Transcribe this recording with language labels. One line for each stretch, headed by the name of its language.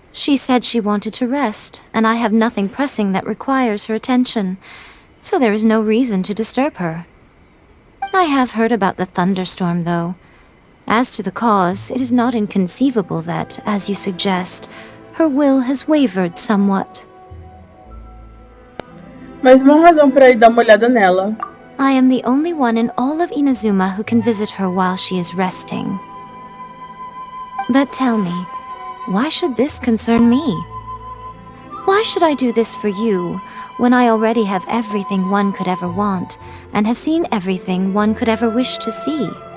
English: She said she wanted to rest, and I have nothing pressing that requires her attention, so there is no reason to disturb her. I have heard about the thunderstorm, though. As to the cause, it is not inconceivable that, as you suggest, her will has wavered somewhat.
Portuguese: Mas uma razão para ir dar uma olhada nela.
English: I am the only one in all of Inazuma who can visit her while she is resting. But tell me, why should this concern me? Why should I do this for you, when I already have everything one could ever want, and have seen everything one could ever wish to see?